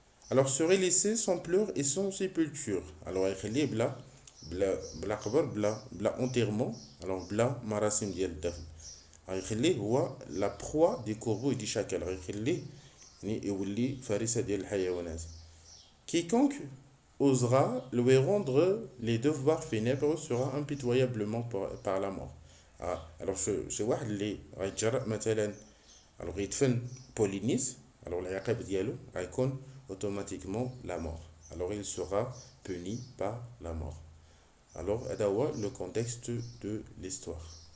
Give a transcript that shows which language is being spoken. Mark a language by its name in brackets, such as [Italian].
[French] Alors serait laissé sans pleurs et sans sépulture. [Arabic] Alors يخليه بلا قبر بلا enterrement. alors بلا مراسم ديال الدفن. يخليه هو [French] la proie des corbeaux et des chacals. [Arabic] يخليه يعني يولي فريسة ديال الحيوانات. [French] Quiconque osera lui rendre les devoirs funèbres sera impitoyablement par la mort. [Arabic] alors شي واحد اللي غيتجرأ مثلا alors يدفن بولينيس alors العقاب ديالو غيكون [French] automatiquement la mort. Alors il sera puni par la mort. Alors [Arabic] هذا هو [French] le contexte de l'histoire.